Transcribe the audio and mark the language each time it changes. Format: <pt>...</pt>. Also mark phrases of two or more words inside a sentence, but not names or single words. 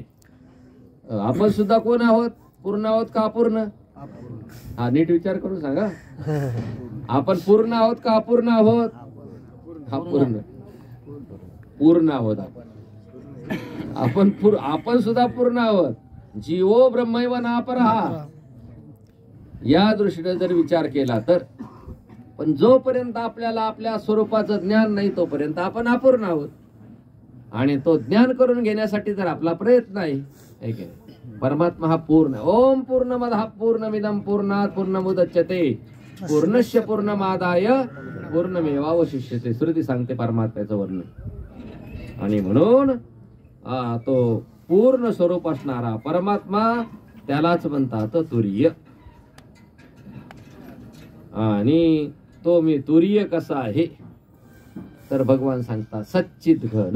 <mr>आपण सुद्धा कोण आहोत? पूर्ण आहोत का अपूर्ण? हा नीट विचार करून सांगा. आपण पूर्ण आहोत का अपूर्ण आहोत? अपूर्ण. पूर्ण आहोत आपण सुद्धा पूर्ण आहोत.</mr> <sa>जीवो ब्रह्मैव नापरहा</sa> <mr>या दृष्टीने जर विचार केला तर. पण जोपर्यंत आपल्याला आपल्या स्वरूपाचं ज्ञान नाही तोपर्यंत आपण अपूर्ण आहोत. आणि तो ज्ञान करून घेण्यासाठी जर आपला प्रयत्न आहे, परमात्मा हा पूर्ण.</mr> <sa>ओम पूर्णमदः पूर्णमिदं पूर्णात् पूर्णमुदच्यते पूर्णस्य पूर्णमादाय पूर्णमेवावशिष्यते.</sa> <mr>श्रुती सांगते परमात्म्याचं वर्णन. आणि म्हणून तो पूर्ण स्वरूप असणारा परमात्मा त्यालाच म्हणतात तुरीय. आणि तो मी तुरीय कसा आहे तर भगवान सांगतात सच्चित घन.</mr>